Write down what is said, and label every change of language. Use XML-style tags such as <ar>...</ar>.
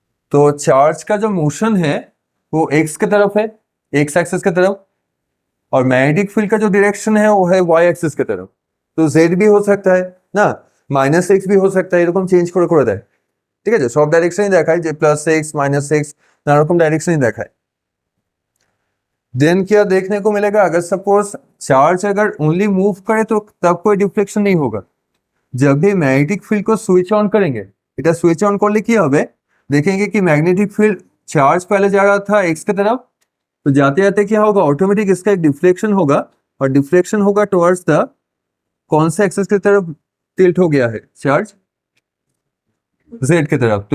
<hi>तो चार्ज का जो मोशन है वो एक्स की तरफ है, एक्स एक्सिस की तरफ, और मैग्नेटिक फील्ड का जो डायरेक्शन है वो है वाई एक्सिस की तरफ। तो जेड भी हो सकता है ना, माइनस एक्स भी हो सकता है,</hi> <bn>এরকম চেঞ্জ করে করে দেয়, ঠিক আছে। সব ডাইরেকশনই দেখায় যে প্লাস एक्स माइनस एक्स, নানা রকম ডাইরেকশনই দেখায়।</bn> <hi>देन क्या देखने को मिलेगा, अगर सपोज चार्ज अगर ओनली मूव करे तो तब कोई डिफ्लेक्शन नहीं होगा। जब भी मैग्नेटिक फील्ड को स्विच ऑन करेंगे, এটা स्विच ऑन</hi> <bn>করলে কি হবে,</bn> <hi>देखेंगे कि मैग्नेटिक फील्ड चार्ज पहले जा रहा था एक्स की तरफ, तो जाते जाते क्या होगा, ऑटोमेटिक इसका एक डिफ्लेक्शन होगा, और डिफ्लेक्शन होगा टुवर्ड्स द कौन सा एक्सिस की तरफ टिल्ट हो गया है चार्ज, जेड की तरफ।</hi>